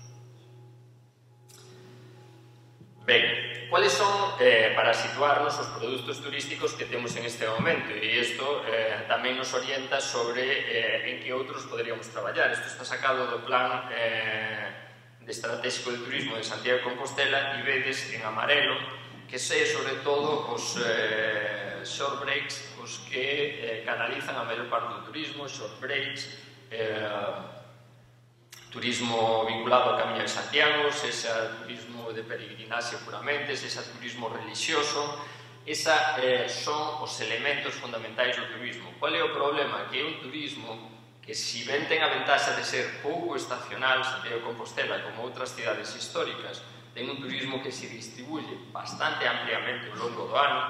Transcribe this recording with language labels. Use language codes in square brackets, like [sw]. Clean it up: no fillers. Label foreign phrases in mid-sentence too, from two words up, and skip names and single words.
[gl] Ben, cuáles son, para situarnos, os produtos turísticos que temos en este momento? E isto tamén nos orienta sobre en que outros poderíamos traballar. Isto está sacado do plan de estratégico de turismo de Santiago de Compostela e vedes en amarelo que sei sobre todo os [en] short breaks [gl] os que canalizan a maior parte do turismo, [en] short breaks, [gl] turismo vinculado ao Camiño de Santiago, sexa turismo de peregrinaxe puramente, sexa turismo religioso. Esa son os elementos fundamentais do turismo. Qual é o problema? Que é un turismo que, si ben ten a ventaxa de ser pouco estacional, Santiago de Compostela, como outras cidades históricas, ten un turismo que se distribuye bastante ampliamente ao longo do ano.